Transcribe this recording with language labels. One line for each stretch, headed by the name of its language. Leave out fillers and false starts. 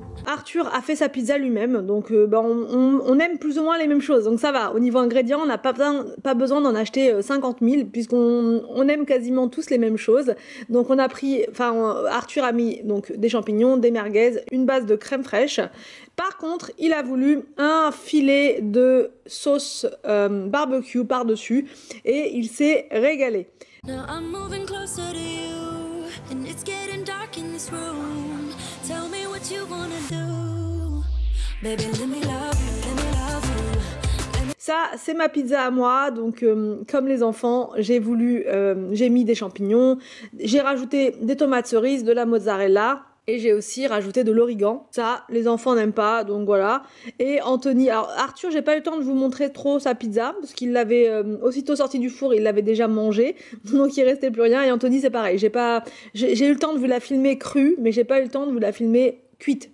French: Arthur a fait sa pizza lui-même, donc on aime plus ou moins les mêmes choses, donc ça va. Au niveau ingrédients, on n'a pas besoin d'en acheter 50 000, puisqu'on aime quasiment tous les mêmes choses. Donc on a pris, Arthur a mis donc des champignons, des merguez, une base de crème fraîche. Par contre, il a voulu un filet de sauce barbecue par-dessus, et il s'est régalé.
English: Now I'm moving closer to you, and it's getting dark in this room. Tell me what you wanna do, baby. Let me love you, let me love you.
French: Ça, c'est ma pizza à moi, donc comme les enfants, j'ai mis des champignons, j'ai rajouté des tomates cerises, de la mozzarella. Et j'ai aussi rajouté de l'origan. Ça, les enfants n'aiment pas, donc voilà. Et Anthony, alors Arthur, j'ai pas eu le temps de vous montrer trop sa pizza, parce qu'il l'avait aussitôt sorti du four, il l'avait déjà mangé, donc il restait plus rien. Et Anthony, c'est pareil, j'ai eu le temps de vous la filmer crue, mais j'ai pas eu le temps de vous la filmer cuite.